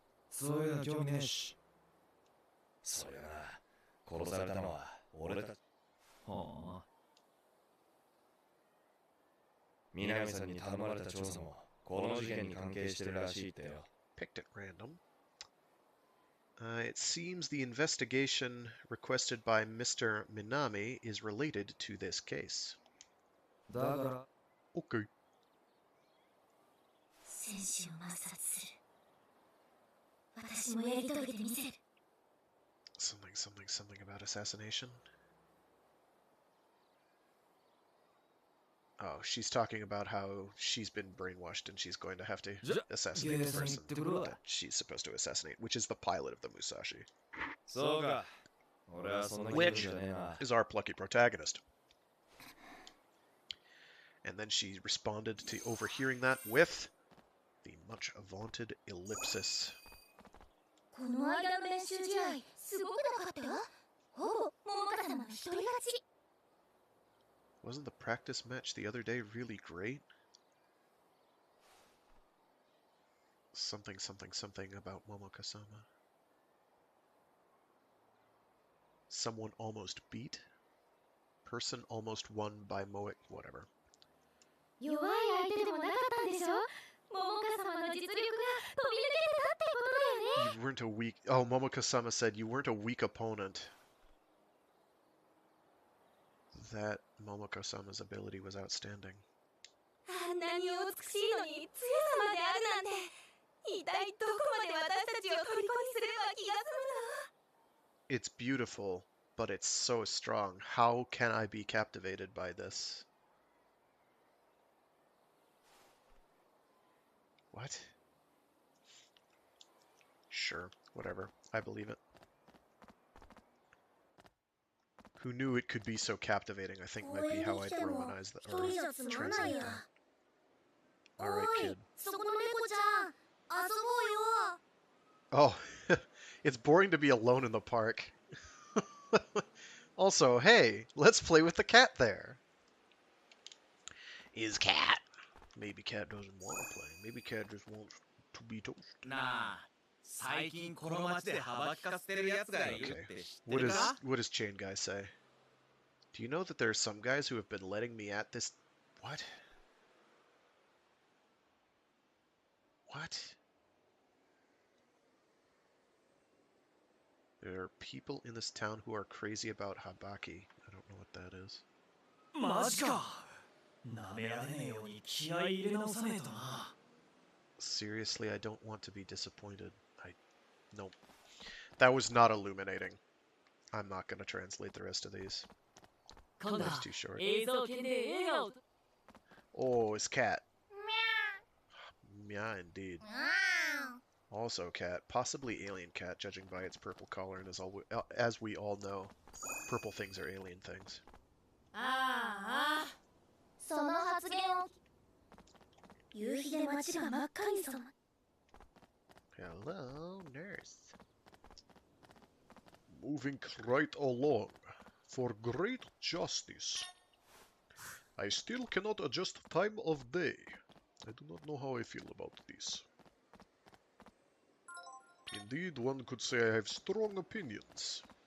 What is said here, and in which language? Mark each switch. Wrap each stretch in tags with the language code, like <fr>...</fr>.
<ja>そういうの興味ねえし。そりゃな、殺されたのは俺たち。はあ。南さんに頼まれた調査もこの事件に関係してるらしいってよ。</ja> <en>Picked at random. It seems the investigation requested by Mr. Minami is related to this case.</en> <ja>だから、</ja> <en>Okay.</en> <ja>戦士を抹殺する。私もやり遂げてみせる。</ja> <en>Something about assassination. Oh, she's talking about how she's been brainwashed and she's going to have to assassinate the person that she's supposed to assassinate, which is the pilot of the Musashi.</en> <ja>そうか。俺はそんな気分じゃねえな。</ja> <en>Is our plucky protagonist. And then she responded to overhearing that with the much vaunted ellipsis.</en> <ja>この間の練習試合、すごくなかった？ほぼ桃花様の一人勝ち。</ja> <en>Wasn't the practice match the other day really great? Something about Momoka-sama. Someone almost beat? Person almost won by Moe... whatever.</en> <ja>弱い相手でもなかったんでしょ？桃花様の実力が飛び抜けてたってことだよね。</ja> <en>You weren't a weak... Oh, Momoka-sama said you weren't a weak opponent. That Momoka-sama's ability was outstanding.</en> <ja>あんなにお美しいのに強さまであるなんて、一体どこまで私たちを虜にすれば気が済むの？</ja> <en>It's beautiful, but it's so strong. How can I be captivated by this? What? Sure, whatever. I believe it. Who knew it could be so captivating, I think might be how I'd romanize that or translate that. Alright, kid.</en> <ja>そこの猫ちゃん、遊ぼうよ。</ja> <en>Oh, it's boring to be alone in the park. Also, hey, let's play with the cat there. Is cat? Maybe cat doesn't want to play. Maybe cat just wants to be toasted.</en> <ja>なあ、最近この街で幅利かせてるやつがいるって知って</ja> <en>What</en> <ja>る</ja> <en>does</en> <ja>か？</ja> <en>what does Chain Guy say? Do you know that there are some guys who have been letting me at this? What? What? There are people in this town who are crazy about Habaki. I don't know what that is.</en> <ja>マジか。なめられねえように気合い入れ直さねえとな。</ja> <en>Seriously, I don't want to be disappointed. Nope. That was not illuminating. I'm not going to translate the rest of these.</en> <ja>今度</ja> <en>That's too short.</en> <ja>映像系で笑顔と</ja> <en>Oh, it's cat. Yeah, indeed. Also cat, possibly alien cat, judging by its purple collar, and as we all know, purple things are alien things.</en> <ja>ああ、その発言を。夕日で街が真っ赤に染まる。</ja> <en>Hello, nurse. Moving right along, for great justice. I still cannot adjust time of day. I do not know how I feel about this. Indeed, one could say I have strong opinions.</en>